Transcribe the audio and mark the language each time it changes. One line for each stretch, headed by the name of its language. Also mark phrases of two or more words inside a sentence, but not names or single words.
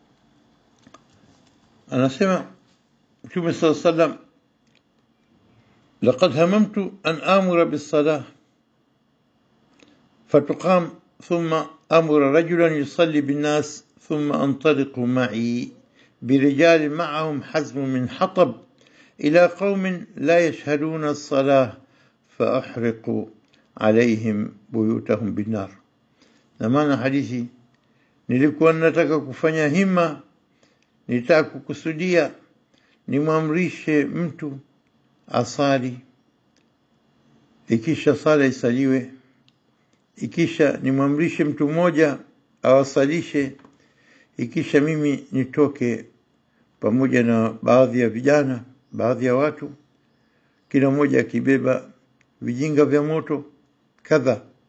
Swahili: anasema Mtume
Arabic: صلى الله عليه وسلم, لقد هممت أن آمر بالصلاة فتقام ثم أمر رجلا يصلي بالناس ثم أنطلق معي برجال معهم حزم من حطب إلى قوم لا يشهدون الصلاة فأحرق عليهم بيوتهم بالنار.
Swahili: na maana hadithi, nilikuwa nataka kufanya hima, nitaka kukusudia nimwamrishe mtu asali, ikisha sala isaliwe, ikisha nimwamrishe mtu mmoja awasalishe, ikisha mimi nitoke pamoja na baadhi ya vijana, baadhi ya watu, kila mmoja akibeba vijinga vya moto kadha,